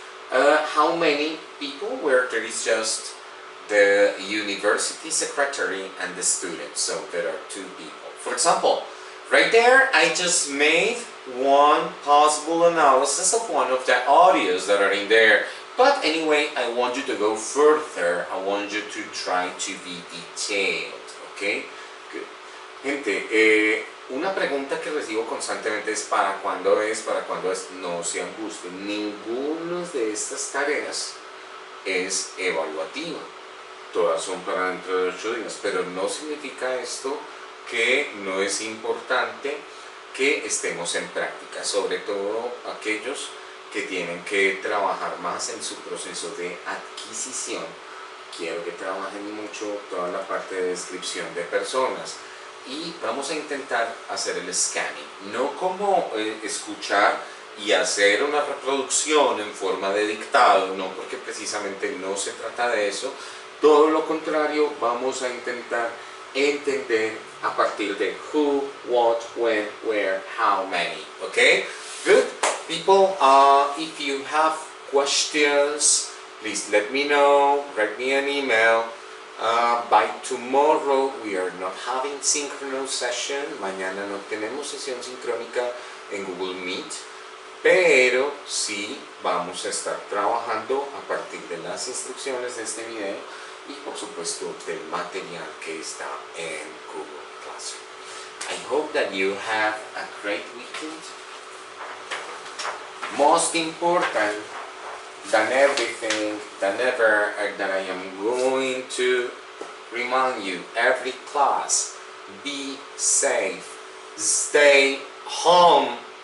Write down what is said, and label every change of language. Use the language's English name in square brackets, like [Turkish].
[English] How many people? Where there is just the university secretary and the student, so there are 2 people. For example, right there I just made one possible analysis of one of the audios that are in there. But anyway, I want you to go further. I want you to try to be detailed, ¿ok? Good. [Spanish] Gente, una pregunta que recibo constantemente es ¿para cuándo es? ¿Para cuándo es? No se angustien. Ninguna de estas tareas es evaluativa. Todas son para dentro de 8 días, pero no significa esto que no es importante que estemos en práctica, sobre todo aquellos que tienen que trabajar más en su proceso de adquisición. Quiero que trabajen mucho toda la parte de descripción de personas y vamos a intentar hacer el scanning, no como escuchar y hacer una reproducción en forma de dictado, no, porque precisamente no se trata de eso, todo lo contrario, vamos a intentar entender a partir de [English] who, what, when, where, how many, okay? Good. People, if you have questions, please let me know, write me an email. By tomorrow we are not having synchronous session, [Spanish] mañana no tenemos sesión sincrónica en Google Meet, pero sí vamos a estar trabajando a partir de las instrucciones de este video y por supuesto del material que está en Google Classroom. [English] I hope that you have a great weekend. Most important than everything, than ever, that I am going to remind you, every class, be safe, stay home.